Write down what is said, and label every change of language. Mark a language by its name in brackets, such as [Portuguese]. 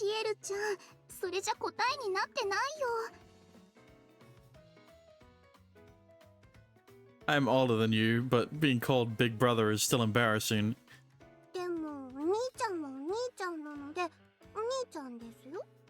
[Japanese] シエルちゃん、それじゃ答えになってないよ。 [English] I'm older than you, but being called big brother is still embarrassing. [Japanese] でも、お兄ちゃんはお兄ちゃんなので、お兄ちゃんですよ。